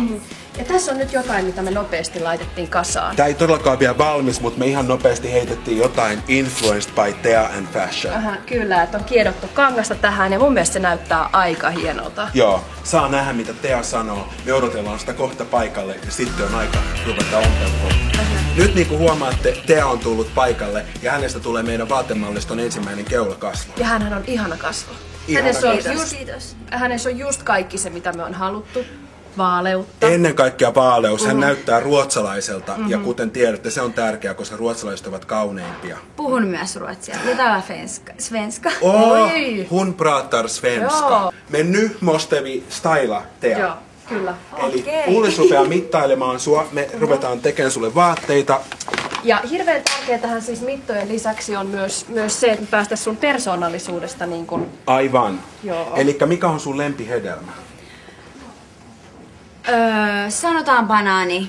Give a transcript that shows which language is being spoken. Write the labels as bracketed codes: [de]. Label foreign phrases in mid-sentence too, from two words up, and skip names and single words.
[fi] Ja tässä on nyt jotain, mitä me nopeasti laitettiin kasaan. Tää ei todellakaan vielä valmis, mutta me ihan nopeasti heitettiin jotain [en] influenced by Tea and Fashion. [fi] Kyllä, että on kiedottu kangasta tähän ja mun mielestä se näyttää aika hienolta. Joo, saa nähdä mitä Tea sanoo. Me odotellaan sitä kohta paikalle ja sitten on aika ruveta ompelua. Nyt niin kuin huomaatte, Tea on tullut paikalle ja hänestä tulee meidän vaatemalliston ensimmäinen keulakasvo. Ja hänhän on ihana kasvo. Ihana Hänessä on just kaikki se, mitä me on haluttu. Vaaleutta. Ennen kaikkea vaaleus. Hän näyttää ruotsalaiselta ja kuten tiedätte, se on tärkeää, koska ruotsalaiset ovat kauneimpia. Puhun myös ruotsia. Mitä svenska? Oi. [sv] Hon pratar svenska. [fi] Joo. [sv] Men nu måste vi styla Tea. [fi] Joo, kyllä. Eli Ullis rupeaa mittailemaan sua, me ruvetaan tekemään sulle vaatteita. Ja hirveän tärkeää tähän siis mittojen lisäksi on myös se, että me päästäisiin sun persoonallisuudesta niin kuin... Aivan. Joo. Elikkä mikä on sun lempihedelmä? Sanotaan banaani.